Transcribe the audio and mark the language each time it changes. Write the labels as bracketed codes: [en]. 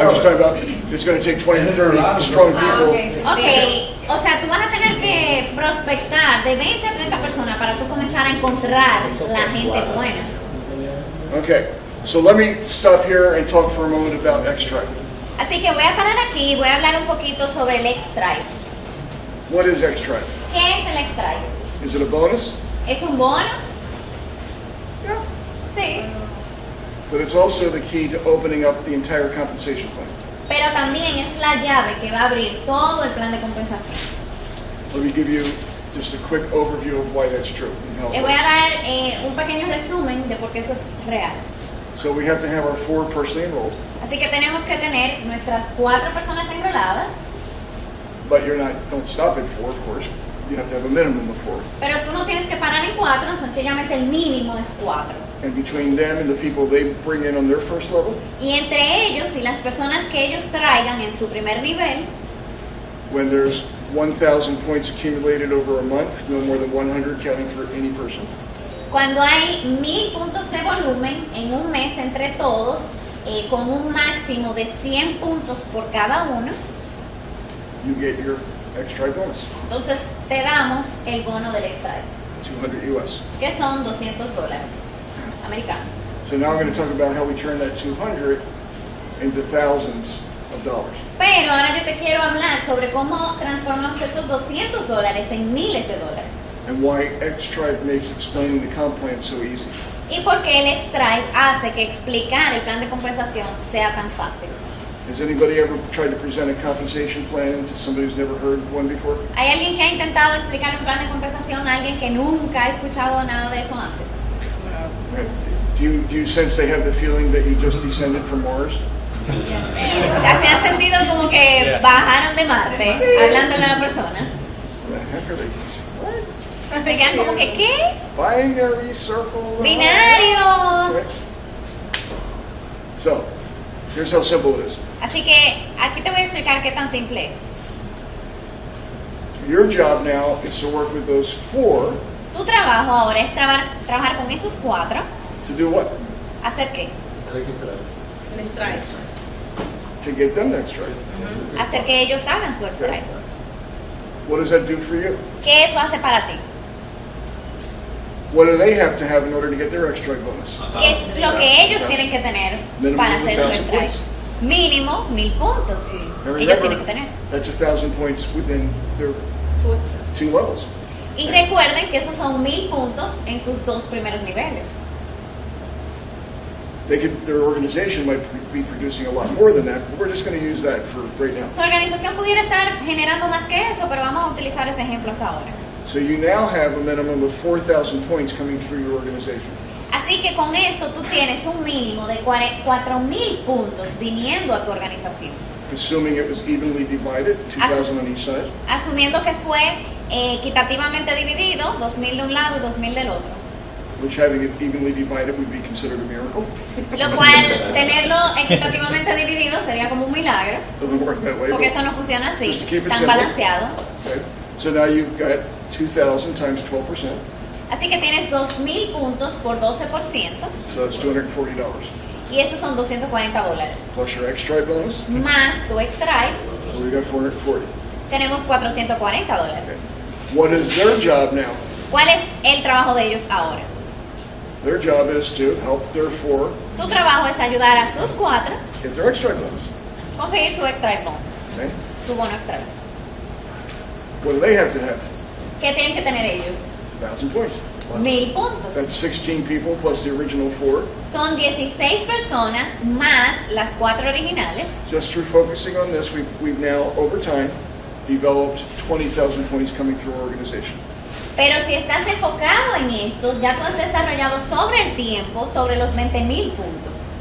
[en] I'm just talking about, it's going to take 20 to 30 strong Ah, people. okay. [es] Ok, o sea, tú vas a tener que prospectar de 20 a 30 personas para tú comenzar a encontrar la gente buena. [en] Okay, so let me stop here and talk for a moment about X-Tribe. [es] Así que voy a parar aquí y voy a hablar un poquito sobre el X-Tribe. [en] What is X-Tribe? [es] ¿Qué es el X-Tribe? [en] Is it a bonus? [es] ¿Es un bono? [en] Yeah. [es] Sí. [en] But it's also the key to opening up the entire compensation plan. [es] Pero también es la llave que va a abrir todo el plan de compensación. [en] Let me give you just a quick overview of why that's true and how it [es] Les voy a [en] works. [es] dar un pequeño resumen de por qué eso es real. [en] So we have to have our 4 personally enrolled, [es] Así que tenemos que tener nuestras 4 personas enroladas, [en] but don't stop at 4, of course. You have to have a minimum of 4. [es] pero tú no tienes que parar en 4, sencillamente el mínimo es 4. [en] And between them and the people they bring in on their first level, [es] Y entre ellos y las personas que ellos traigan en su primer nivel, [en] when there's 1,000 points accumulated over a month, no more than 100 counting for any person, [es] cuando hay 1,000 puntos de volumen en un mes entre todos, con un máximo de 100 puntos por cada uno, [en] you get your X-Tribe bonus, [es] entonces te damos el bono del X-Tribe, [en] 200 US. [es] que son $200 americanos. [en] So now I'm going to talk about how we turn that 200 into thousands of dollars. [es] Pero ahora yo te quiero hablar sobre cómo transformamos esos $200 en miles de dólares. [en] And why X-Tribe makes explaining the comp plan so easy. [es] Y por qué el X-Tribe hace que explicar el plan de compensación sea tan fácil. [en] Has anybody ever tried to present a compensation plan to somebody who's never heard one before? [es] ¿Hay alguien que ha intentado explicar un plan de compensación a alguien que nunca ha escuchado nada de eso antes? [en] Right. Do you sense they have the feeling that you just descended from Mars? [es] ¿Se han sentido como que bajaron de Marte hablándole a la persona? [en] What the heck are they? What? [es] Se quedan como que, ¿qué? [en] Binary circle. [es] ¡Binario! [en] Right. So, here's how simple it is. [es] Así que aquí te voy a explicar qué tan simple es. [en] Your job now is to work with those 4 [es] Tu trabajo ahora es trabajar con esos 4. [en] To do what? [es] ¿Hacer qué? El strike. [en] To get them that strike. [es] Hacer que ellos hagan su [en] Okay. strike. What does that do for you? [es] ¿Qué eso hace para ti? [en] What do they have to have in order to get their extra strike bonus? [es] ¿Qué es lo que ellos tienen que tener para hacer su [en] 1,000 strike? points. [es] Mínimo 1000 puntos. [en] And [es] Ellos tienen que [en] remember, [es] tener. [en] that's 1,000 points within their 2 levels. [es] Y recuerden que esos son 1000 puntos en sus 2 primeros niveles. [en] Their organization might be producing a lot more than that, but we're just going to use that for right now. [es] Su organización pudiera estar generando más que eso, pero vamos a utilizar ese ejemplo hasta ahora. [en] So you now have a minimum of 4,000 points coming through your organization. [es] Así que con esto tú tienes un mínimo de 4000 puntos viniendo a tu organización. [en] Assuming it was evenly divided, 2,000 on each side. [es] Asumiendo que fue equitativamente dividido, 2000 de un lado y 2000 del otro. [en] Which having it evenly divided would be considered a miracle. [es] Lo cual, tenerlo equitativamente dividido sería como un milagro, [en] Doesn't work that way. [es] porque eso no funciona así, [en] Just to keep it [es] tan [en] simple. [es] balanceado. [en] Okay. So now you've got 2,000 times 12%, [es] Así que tienes 2000 puntos por 12%, [en] so that's $240. [es] y esos son $240. [en] Plus your extra bonus, [es] Más tu extra, [en] so we got 440. [es] tenemos $440. [en] Okay. What is their job now? [es] ¿Cuál es el trabajo de ellos ahora? [en] Their job is to help their 4 [es] Su trabajo es ayudar a sus 4 [en] get their extra bonus. [es] conseguir su extra bonus, [en] Okay. [es] su bono extra. [en] What do they have to have? [es] ¿Qué tienen que tener ellos? [en] 1,000 points. [es] 1000 puntos. [en] That's 16 people plus the original 4. [es] Son 16 personas más las 4 originales. [en] Just through focusing on this, we've now, over time, developed 20,000 points coming through our organization. [es] Pero si estás enfocado en esto, ya tú has desarrollado sobre el tiempo, sobre los 20,000 puntos.